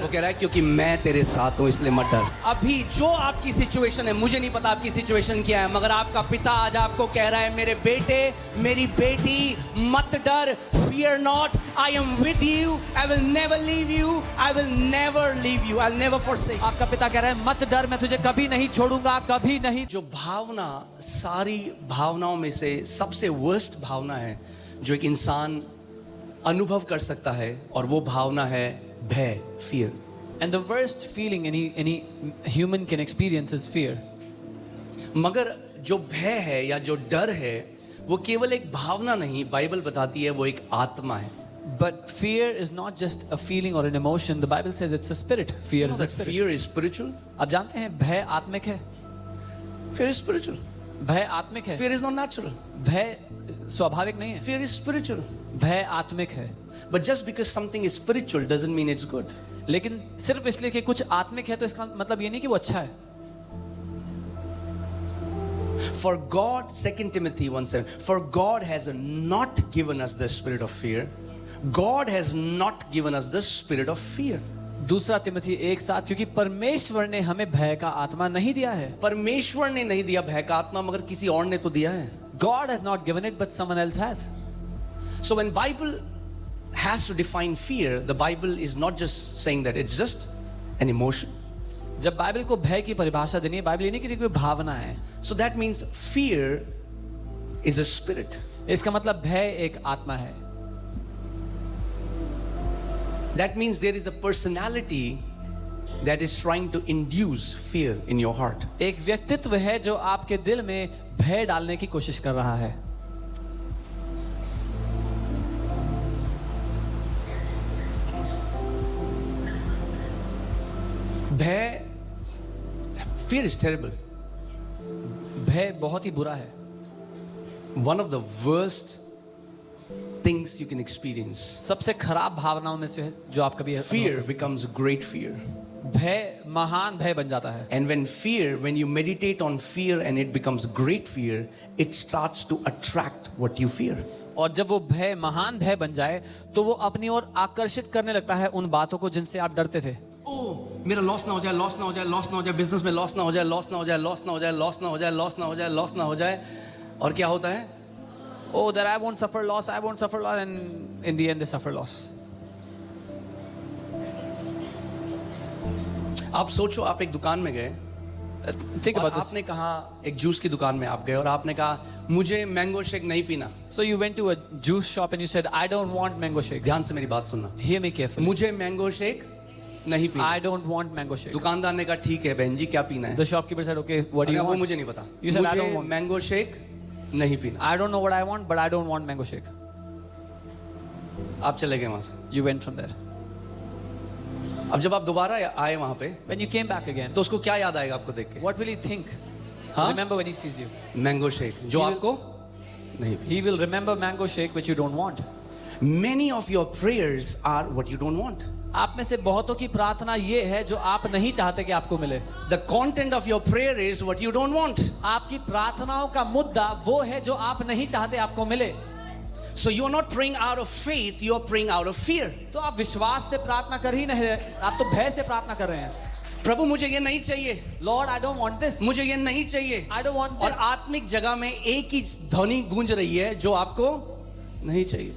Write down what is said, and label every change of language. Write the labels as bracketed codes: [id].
[hi] वो कह रहा है क्योंकि मैं तेरे साथ हूं इसलिए मत डर। अभी जो आपकी सिचुएशन है, मुझे नहीं पता आपकी सिचुएशन क्या है, मगर आपका पिता आज आपको कह रहा है मेरे बेटे मेरी बेटी मत डर, [en] fear not, I am with you, I will never leave you, I will never leave you, I'll never forsake। [hi] आपका पिता कह रहा है मत डर, मैं तुझे कभी नहीं छोड़ूंगा, कभी नहीं। जो भावना सारी भावनाओं में से सबसे वर्स्ट भावना है जो एक इंसान अनुभव कर सकता है, और वो भावना है भय, fear। [en] And the worst feeling any human can experience is fear। [hi] मगर जो भय है या जो डर है वो केवल एक भावना नहीं, बाइबल बताती है वो एक आत्मा है। [en] But fear is not just a feeling or an emotion. The Bible says it's a spirit. Fear is a spirit। Fear is spiritual। [hi] आप जानते हैं भय आत्मिक है। [en] Fear is spiritual। [hi] भय आत्मिक है। [en] Fear is not natural। [hi] भय स्वाभाविक नहीं है। [en] Fear is spiritual। [hi] भय आत्मिक है। [en] But just because something is spiritual doesn't mean it's good। [hi] लेकिन सिर्फ इसलिए कि कुछ आत्मिक है तो इसका मतलब ये नहीं कि वो अच्छा है। [en] For God, 2 Timothy 1:7, for God has not given us the spirit of fear. God has not given us the spirit of fear। [hi] दूसरा तिमोथी 1:7, क्योंकि परमेश्वर ने हमें भय का आत्मा नहीं दिया है। परमेश्वर ने नहीं दिया भय का आत्मा, मगर किसी और ने तो दिया है। [en] God has not given it, but someone else has। So when Bible has to define fear, the Bible is not just saying that it's just an emotion। [hi] जब बाइबल को भय की परिभाषा देनी है, बाइबल ये नहीं कि कोई भावना है। [en] So that means fear is a spirit। [hi] इसका मतलब भय एक आत्मा है। [en] That means there is a personality that is trying to induce fear in your heart। [hi] एक व्यक्तित्व है जो आपके दिल में भय डालने की कोशिश कर रहा है। [en] भय, fear is terrible। [hi] भय बहुत ही बुरा है। [en] One of the worst things you can experience। [hi] सबसे खराब भावनाओं में से है जो आप कभी [en] Fear becomes great fear। [hi] भय महान भय बन जाता है। [en] And when you meditate on fear and it becomes great fear, it starts to attract what you fear। [hi] और जब वो भय महान भय बन जाए तो वो अपनी ओर आकर्षित करने लगता है उन बातों को जिनसे आप डरते थे। मेरा लॉस ना हो जाए, लॉस ना हो जाए, लॉस ना हो जाए, बिजनेस में लॉस ना हो जाए, लॉस ना हो जाए, लॉस ना हो जाए, लॉस ना हो जाए, लॉस ना हो जाए, लॉस ना हो जाए। और क्या होता है? [en] Oh, that I won't suffer loss, I won't suffer loss, and in the end they suffer loss। [hi] आप सोचो, आप एक दुकान में गए, [en] Think [hi] और [en] about this। [hi] आपने कहा, एक जूस की दुकान में आप गए और आपने कहा मुझे मैंगो शेक नहीं पीना। [en] So you went to a juice shop and you said, I don't want mango shake। [hi] ध्यान से मेरी बात सुनना, [en] Hear me carefully। [hi] मुझे मैंगो शेक नहीं पीना। [en] I don't want mango shake। [hi] दुकानदार ने कहा ठीक है बहन जी, क्या पीना है? [en] The shopkeeper said, okay, what do you [hi] वो [en] want? [hi] मुझे नहीं पता, [en] You said, I don't [hi] मुझे [en] want। [hi] मैंगो शेक नहीं पीना। [en] I don't know what I want, but I don't want mango shake। [hi] आप चले गए वहां से। [en] You went from there। [hi] अब जब आप दोबारा आए वहां पे, [en] When you came back again, [hi] तो उसको क्या याद आएगा आपको देख के? [en] what will he think? [hi] हाँ? [en] Remember when he sees you? [hi] Mango shake जो [en] He will- [hi] आपको नहीं पीना। [en] He will remember mango shake which you don't want। Many of your prayers are what you don't want। [hi] आप में से बहुतों की प्रार्थना ये है जो आप नहीं चाहते कि आपको मिले। [en] The content of your prayer is what you don't want। [hi] आपकी प्रार्थनाओं का मुद्दा वो है जो आप नहीं चाहते आपको मिले। [en] So you are not praying out of faith, you are praying out of fear। [hi] तो आप विश्वास से प्रार्थना कर ही नहीं रहे, आप तो भय से प्रार्थना कर रहे हैं। प्रभु मुझे ये नहीं चाहिए, [en] Lord, I don't want this। [hi] मुझे ये नहीं चाहिए। [en] I don't want [hi] और [en] this। [hi] आत्मिक जगह में एक ही ध्वनि गूंज रही है जो आपको नहीं चाहिए।